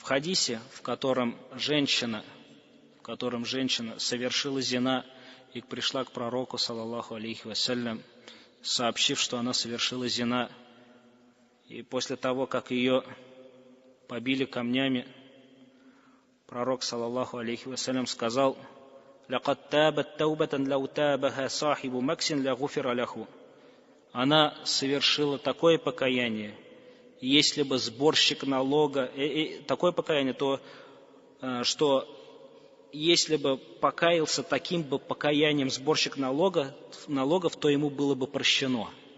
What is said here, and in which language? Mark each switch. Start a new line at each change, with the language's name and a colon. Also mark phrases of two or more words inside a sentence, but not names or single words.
Russian: хадисе, в котором женщина совершила зина и пришла к пророку,
Arabic: صلى الله عليه وسلم,
Russian: сообщив, что она совершила зина, и после того, как ее побили камнями, пророк,
Arabic: صلى الله عليه وسلم, сказал: «لقد تابت توبة لو تابها صاحب مكس لغفر له».
Russian: Она совершила такое покаяние, если бы сборщик налога, такое покаяние, то что если бы покаялся таким бы покаянием сборщик налогов, то ему было бы прощено.